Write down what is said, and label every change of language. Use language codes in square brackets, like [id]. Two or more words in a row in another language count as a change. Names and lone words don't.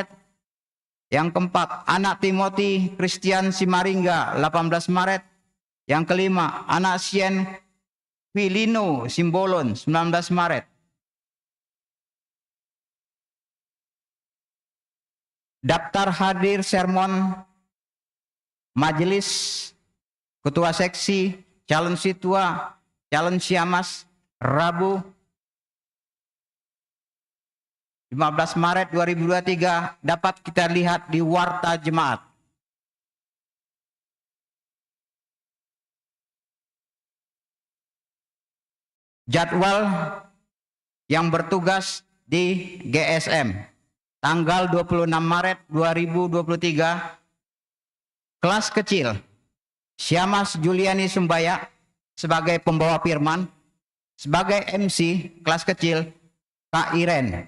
[id] Yang keempat, anak Timothy Christian Simaringga 18 Maret. Yang kelima, anak Sien Filino Simbolon 19 Maret. Daftar hadir sermon majelis ketua seksi, calon situa, calon siamas Rabu 15 Maret 2023 dapat kita lihat di Warta Jemaat. Jadwal yang bertugas di GSM tanggal 26 Maret 2023, kelas kecil Siamas Juliani Sumbaya sebagai pembawa firman, sebagai MC kelas kecil Kak Iren.